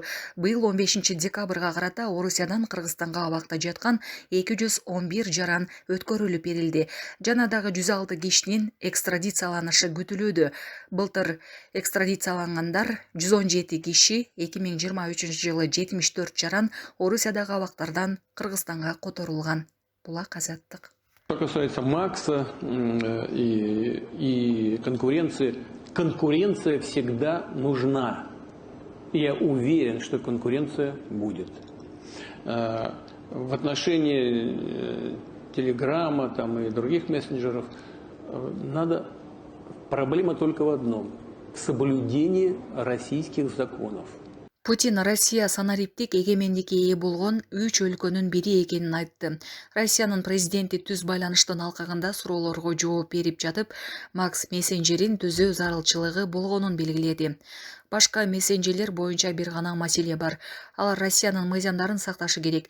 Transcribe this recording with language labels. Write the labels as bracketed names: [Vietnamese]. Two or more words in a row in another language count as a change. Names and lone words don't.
[Kyrgyz] Быйыл 15 декабрга карата Орусиядан Кыргызстанга абакта жаткан 211 жаран өткөрүлүп берилди. Жана дагы 106 кишинин экстрадицияланышы күтүлүүдө. Былтыр экстрадициялангандар 117 киши, 2023 жылы 74 жаран Орусиядагы абактардан Кыргызстанга которулган. Булак Азаттык. [Russian] Что касается Макса и конкуренции, конкуренция всегда нужна. Я уверен, что конкуренция будет. В отношении Телеграма и других мессенджеров проблема только в одном – в соблюдении российских законов. [Kyrgyz] Путин Россия санариптик эгемендикке ээ болгон 3 өлкөнүн бири экенин айтты. Россиянын президенти түз байланыштын алкагында суроолорго жооп берип жатып, Макс мессенджерин түзүү зарылчылыгы болгонун белгиледи. Башка мессенджерлер боюнча бир гана маселе бар. Алар Россиянын мыйзамдарын сакташы керек.